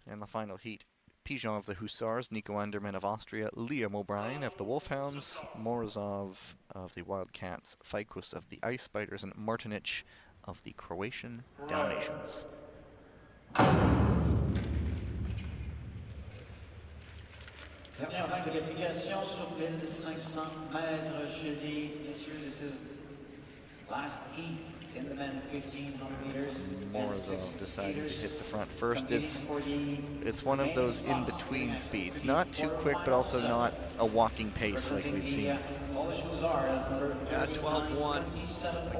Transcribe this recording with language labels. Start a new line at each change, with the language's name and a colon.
English: And the final heat, Pigeon of the Hussars, Nico Anderman of Austria, Liam O'Brien of the Wolfhounds, Morozov of the Wildcats, Fajkus of the Ice Spiders, and Martinic of the Croatian Dalmatians.
French: Dernière vague de qualification sur 1500 mètres gelés.
English: Messieurs, this is last heat in the men 1500 meters. Morozov deciding to hit the front first. It's one of those in-between speeds. Not too quick, but also not a walking pace like we've seen. Yeah, 12.1.